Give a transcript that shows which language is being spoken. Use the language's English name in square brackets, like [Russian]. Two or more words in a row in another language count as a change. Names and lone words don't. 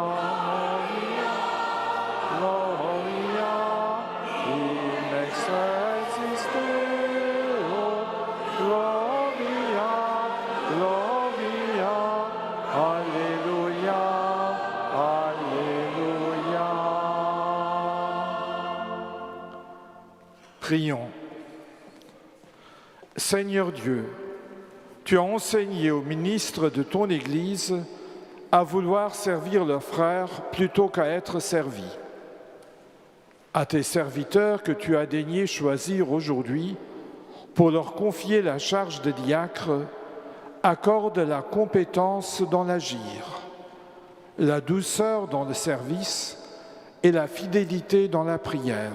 [Latin] Gloria, in excelsis Deo, Gloria, Gloria, Alleluia, Alleluia. [French] Prions. Seigneur Dieu, tu as enseigné aux ministres de ton Église à vouloir servir leurs frères plutôt qu'à être servis. À tes serviteurs que tu as daigné choisir aujourd'hui pour leur confier la charge de diacre, accorde la compétence dans l'agir, la douceur dans le service et la fidélité dans la prière.